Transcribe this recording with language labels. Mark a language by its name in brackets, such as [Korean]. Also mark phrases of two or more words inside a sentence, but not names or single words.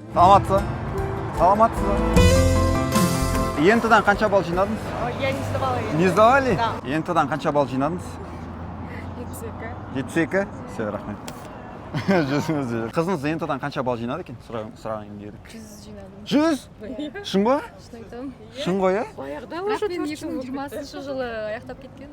[Kazakh] Саламатсыз. Саламатсыз. ЕНТ-дан қанша балл жинадыңыз? [Russian] Я не сдавала ее. Не сдавали? Да. [Kazakh] ЕНТ-дан қанша балл жинадыңыз? 72. 72? Все, рахмет. Жүзіңіз. Қызыңыз ЕНТ-дан қанша балл жинады екен? Сұраған керек. 100 жинадым. 100? Шын ба? Шын айтамын. Шын ғой, ә? Баяғыда уже 2020 жылы аяқтап кеткен.